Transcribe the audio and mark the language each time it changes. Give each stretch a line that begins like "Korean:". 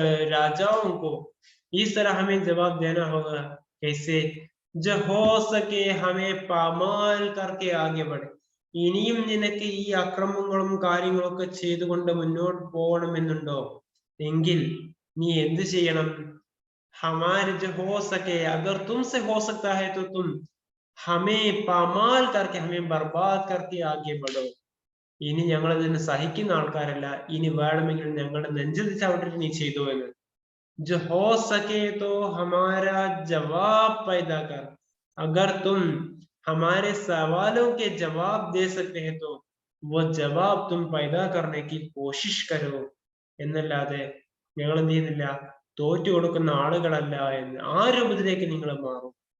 Hindi: राजाओं को इस तरह हमें जवाब देना होगा कैसे जो हो सके हमें पामाल करके आगे बढ़े
Malayalam: ഇനിയും നിനക്ക് ഈ അക്രമങ്ങളും കാര്യങ്ങളും ഒക്കെ ചെയ്തുകൊണ്ട് മുന്നോട്ട് പോകണമെന്നുണ്ടോ എങ്കിൽ നീ എന്ത് ചെയ്യണം
Hindi: हमारे जो हो सके अगर तुमसे हो सकता है तो तुम हमें पामाल करके हमें बर्बाद करके आगे बढ़ो
Malayalam: ഇനി ഞങ്ങൾ ഇതിന് സഹിക്കുന്ന ആൾക്കാരല്ല, ഇനി വേണമെങ്കിൽ ഞങ്ങളുടെ നെഞ്ചത്ത് ചവിട്ടിട്ട് നീ ചെയ്തു എന്ന്.
Hindi: जो हो सके तो हमारा जवाब पैदा कर, अगर तुम हमारे सवालों के जवाब दे सकते हैं तो वो जवाब तुम पैदा करने की कोशिश करो
Malayalam: എന്നല്ലാതെ ഞങ്ങൾ എന്ത് ചെയ്യുന്നില്ല, തോറ്റു കൊടുക്കുന്ന ആളുകളല്ല എന്ന് ആ രൂപത്തിലേക്ക് നിങ്ങൾ മാറും.